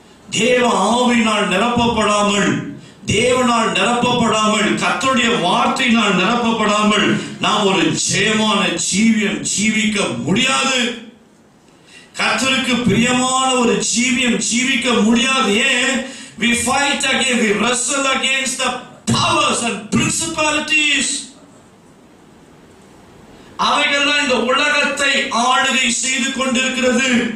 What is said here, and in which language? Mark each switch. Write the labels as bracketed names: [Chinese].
[Tamil] தேவ ஆவியினால் நிரப்பப்படாமல், தேவனால் நிரப்பப்படாமல், கர்த்தருடைய வார்த்தையினால் நிரப்பப்படாமல் நாம் ஒரு ஜெயமான ஜீவியம் ஜீவிக்க முடியாது. கர்த்தருக்கு பிரியமான ஒரு ஜீவியம் ஜீவிக்க முடியாது. ஏன்? [English] we fight against, we wrestle against the powers and principalities. [Tamil] அவைகள் தான் இந்த உலகத்தை ஆளுகை செய்து கொண்டிருக்கிறது.